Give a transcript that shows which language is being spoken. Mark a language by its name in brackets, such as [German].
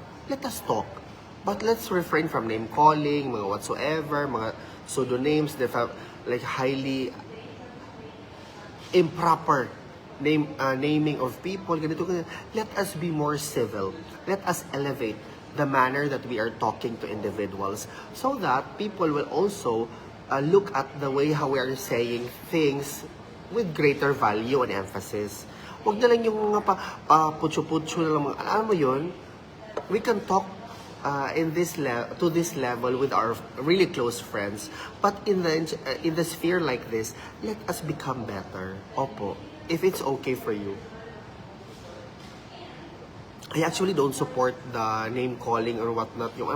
[English] Let us talk. But let's refrain from name calling, mga whatsoever, mga pseudonames, like highly improper naming of people. Ganito. Let us be more civil. Let us elevate the manner that we are talking to individuals so that people will also look at the way how we are saying things with greater value and emphasis. [Filipino] Huwag na lang yung mga putyo-putyo na lang. Alam mo yun, [English] we can talk to this level with our really close friends, but in the sphere like this, let us become better. Opo, if it's okay for you. I actually don't support the name calling or whatnot.